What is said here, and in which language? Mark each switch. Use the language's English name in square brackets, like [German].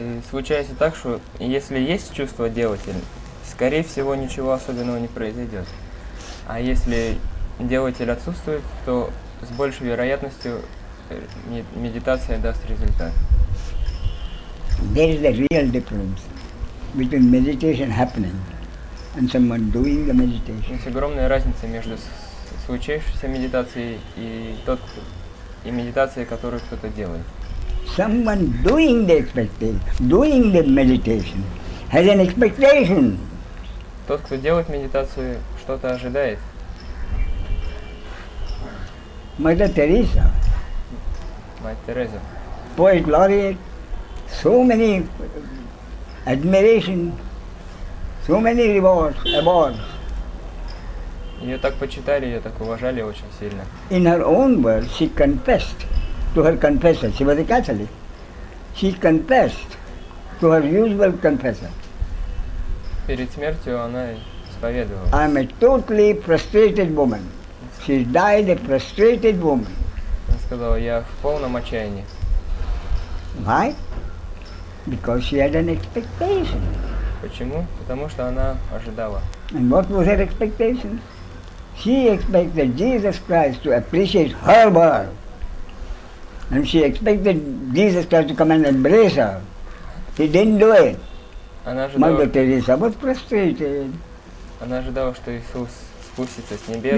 [Russian] Случается так, что если есть чувство делателя, скорее всего ничего особенного не произойдет. А если делатель отсутствует, то с большей вероятностью медитация даст результат. [English] There is a real difference between meditation happening and someone doing the meditation. [Russian] Есть огромная разница между случившейся медитацией и медитацией, которую кто-то делает. [English] Someone doing the meditation has an expectation. [Russian] Тот, кто делает медитацию, что-то ожидает. [English] Mother Teresa, [Russian] Мать Тереза. [English] poet laureate, so many admiration, so many awards. [Russian] Ее так почитали, ее так уважали очень сильно. [English] In her own words, she confessed to her confessor. She was a Catholic. She confessed to her usual confessor. [Russian] Перед смертью она исповедовала. [English] I am a totally frustrated woman. She died a frustrated woman. [Russian] Она сказала, я в полном отчаянии. [English] Why? Because she had an expectation. [Russian] Почему? Потому что она ожидала. [English] And what was her expectation? She expected Jesus Christ to appreciate her work. And she expected Jesus Christ to come and embrace her. He didn't do it. [Russian] Она ожидала, [English] Mother Teresa was frustrated [Russian] она ожидала, что Иисус спустится с небес и